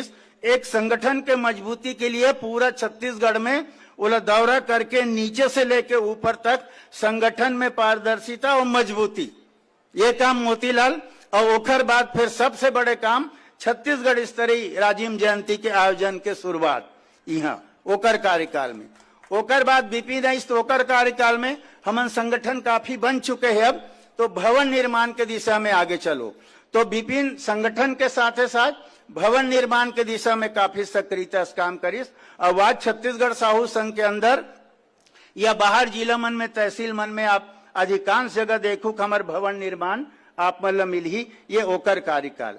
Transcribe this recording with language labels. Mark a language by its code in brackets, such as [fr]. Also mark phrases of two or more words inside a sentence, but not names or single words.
[hne] एक संगठन के मजबूती के लिए पूरा छत्तीसगढ़ में उला दौरा करके नीचे से लेके ऊपर तक संगठन में पारदर्शिता और मजबूती, ये काम मोतीलाल। और ओकर बाद फिर सबसे बड़े काम छत्तीसगढ़ स्तरीय राजीव जयंती के आयोजन के शुरुआत यहाँ ओकर कार्यकाल में। ओकर बाद विपिन ओकर कार्यकाल में हमन संगठन काफी बन चुके हैं, अब तो भवन निर्माण के दिशा में आगे चलो। तो विपिन संगठन के साथ साथ भवन निर्माण के दिशा में काफी सक्रियता से काम करिस। और आज छत्तीसगढ़ साहू संघ के अंदर या बाहर जिला मन में, तहसील मन में आप अधिकांश जगह देखो हमारे भवन निर्माण आप मतलब मिल ही, ये ओकर कार्यकाल।